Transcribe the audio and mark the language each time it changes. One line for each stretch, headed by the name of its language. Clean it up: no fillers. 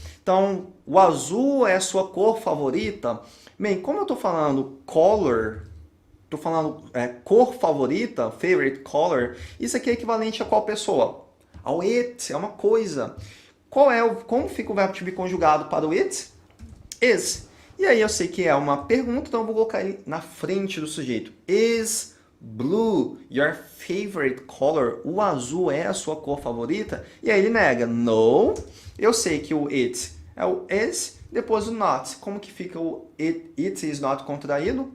Portuguese: Então, o azul é a sua cor favorita? Bem, como eu estou falando color, estou falando cor favorita, favorite color, isso aqui é equivalente a qual pessoa? Ao it, é uma coisa. Como fica o verbo to be conjugado para o it? Is. E aí eu sei que é uma pergunta, então eu vou colocar ele na frente do sujeito.
English: Is blue your favorite color?
Portuguese: O azul é a sua cor favorita? E aí ele nega. No. Eu sei que o it é o is, depois o not. Como que fica o it is not contraído?